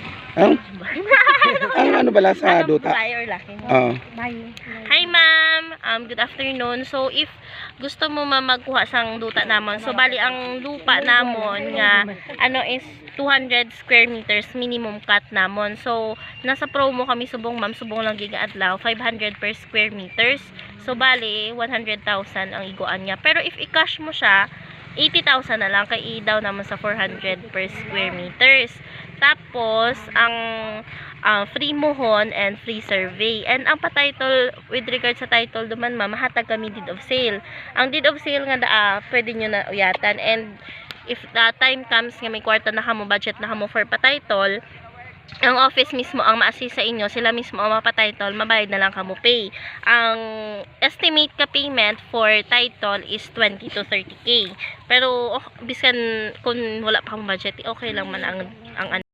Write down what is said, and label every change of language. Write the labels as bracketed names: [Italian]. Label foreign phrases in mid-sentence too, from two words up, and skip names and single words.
[Hiligaynon] Ang, ang ano bala sa duta? Babae or laki? Oo. [English] Hi ma'am, good afternoon. So [Hiligaynon] if gusto mo magkuha sang duta namon, so bali ang lupa namon nga ano is 200 [English] square meters minimum cut [Hiligaynon] namon. So nasa promo kami subong ma'am, subong lang giga adlaw 500 per [English] square meters. [Hiligaynon] So bali 100,000 ang iguan niya. Pero if i-cash mo siya 80,000 na lang kay daw naman sa 400 per [English] square meters. [Hiligaynon] Tapos ang free mohon [English] and free survey. [Hiligaynon] And ang pa-title, [English] with regard [Hiligaynon] sa title duman ma'am, mahatag kami [English] deed of sale. [Hiligaynon] Ang [English] deed of sale [Hiligaynon] nga pwede nyo na uyatan. [English] And if the time comes [Hiligaynon] nga may kwarta na kamo, budget na kamo for pa-title, ang office mismo ang ma-assist sa inyo, sila mismo ang mapa-title, mabayad na lang kamo pay. [English] Ang estimate ka payment for title is 20 to 30k. [Hiligaynon] Pero bisan kung wala pa kang budget, okay lang man ang